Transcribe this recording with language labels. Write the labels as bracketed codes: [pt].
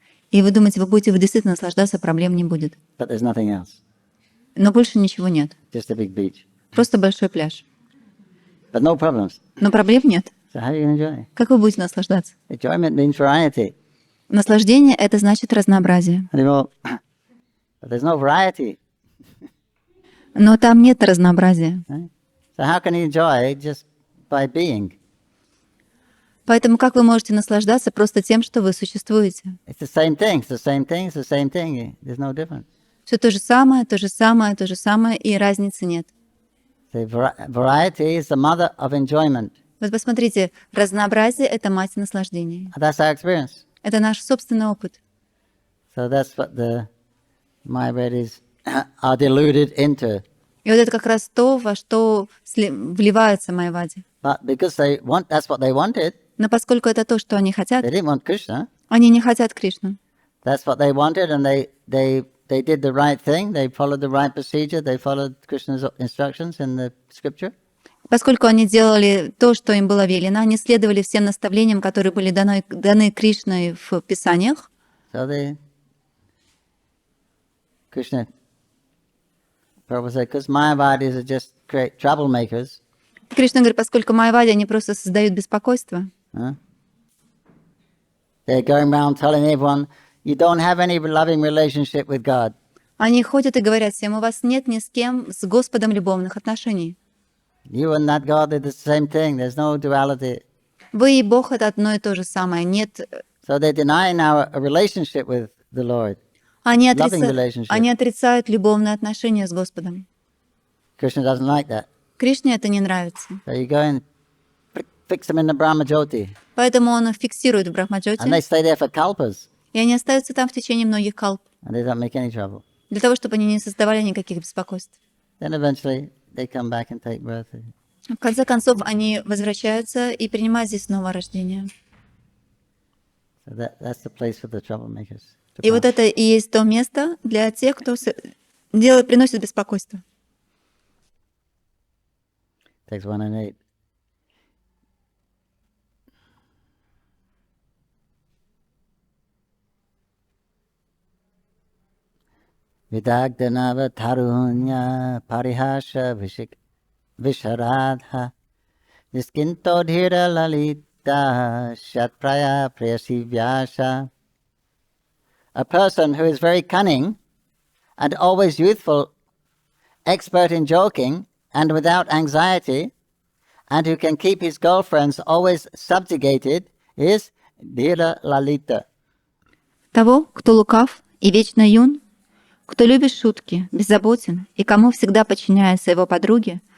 [ru] И вы думаете, вы действительно наслаждаться, проблем не будет. [en] But there's nothing else, [ru] Но больше ничего нет. [en] just a big beach. [ru] Просто большой пляж. [en] But no problems. [ru] Но проблем нет. [en] So how are you going to enjoy? [ru] Как вы будете наслаждаться? [en] Enjoyment means variety. [ru] Наслаждение — это значит разнообразие. [en] And you go, but there's no variety. [ru] Но там нет разнообразия. [en] Right? So how can you enjoy just by being? [ru] Поэтому как вы можете наслаждаться просто тем, что вы существуете? [en] It's the same thing. It's the same thing. It's the same thing. There's no difference. [ru] Все то же самое, то же самое, то же самое, и разницы нет. [en] The variety is the mother of enjoyment. [ru] Вот посмотрите, разнообразие — это мать наслаждения. [en] And that's our experience. [ru] Это наш собственный опыт. [en] So that's what the Mayavadis are deluded into. [ru] И вот это как раз то, во что вливаются майявади. [en] But because that's what they wanted, [ru] Но поскольку это то, что они хотят, [en] they didn't want Krishna. [ru] они не хотят Кришну. [en] That's what they wanted, and they did the right thing. They followed the right procedure. They followed Krishna's instructions in the scripture. [ru] Поскольку они делали то, что им было велено, они следовали всем наставлениям, которые были даны Кришной в Писаниях. [en] So Krishna, Prabhu said, because Mayavadis are just great troublemakers. [ru] Кришна говорит, поскольку майявади, они просто создают беспокойство. [en] They're going around telling everyone, you don't have any loving relationship with God. [ru] Они ходят и говорят всем, у вас нет ни с кем, с Господом любовных отношений. [en] You and that God are the same thing. There's no duality. [ru] Вы и Бог — это одно и то же самое. Нет, [en] So they're denying our relationship with the Lord. [ru] они [en] Loving relationship. [ru] отрицают любовные отношения с Господом. [en] Krishna doesn't like that. [ru] Кришне это не нравится. [en] So you go and fix them in the Brahma Jyoti. [ru] Поэтому он их фиксирует в Брахмаджоте, [en] And they stay there for kalpas. [ru] и они остаются там в течение многих калп, [en] And they don't make any trouble. [ru] для того, чтобы они не создавали никаких беспокойств. [en] Then eventually they come back and take birth. [ru] В конце концов, они возвращаются и принимают здесь снова рождение. [en] So that's the place for the troublemakers. [ru] И вот это и есть то место для тех, кто приносит беспокойство. [en] Text 1 and 8. [sa] Vidagdanava tarunya parihasha visharadha niskinto dhira lalita shatpraya prayasi vyasha. [en] A person who is very cunning and always youthful, expert in joking and without anxiety, and who can keep his girlfriends always subjugated, is dhira lalita. [ru] Того, кто лукав и вечно юн, кто любит шутки, беззаботен и кому всегда подчиняются его подруги,